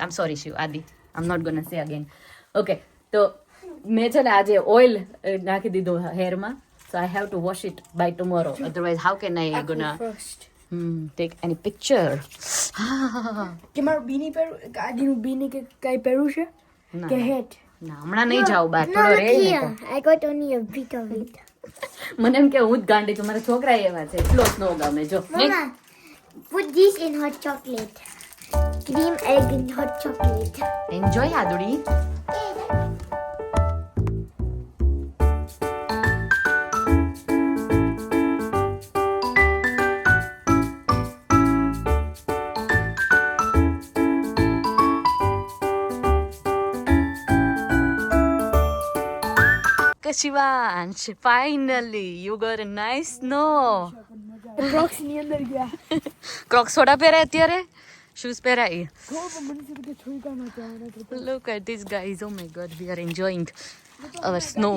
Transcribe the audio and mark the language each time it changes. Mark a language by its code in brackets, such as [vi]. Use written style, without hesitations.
[en] I am sorry Shiv, Aadi, I am not gonna say again. Okay, [gu] તો મેં છે ને આજે ઓઇલ નાખી દીધું હેરમાં, [en] So I have to wash it by tomorrow, otherwise how can I gonna take any picture. [gu] કે મારું બીની પહેરું, આદિનું બીની કે કઈ પહેરું છે કે હેટ. ના, હમણાં નહીં જાઉં બહાર, [en] No, [gu] થોડો [en] look [gu] રહે ને [en] here. I got only a bit of it. [gu] તો. મને એમ કે હું જ ગાંડી છું, મારા છોકરા એવા છે, એટલો સ્નો ગમે. જો [en] Mama, put this in hot chocolate. Cream egg in hot chocolate. Enjoy આદુડી. Shivansh, finally you got a nice snow. [gu] Box ની અંદર ગયા. ક્રોક્સ થોડા પહેરાય અત્યારે, શૂઝ પહેરાય. તો મને શું કે થોડી કામ હતા. [en] Look at these guys, oh my god, we are enjoying our snow.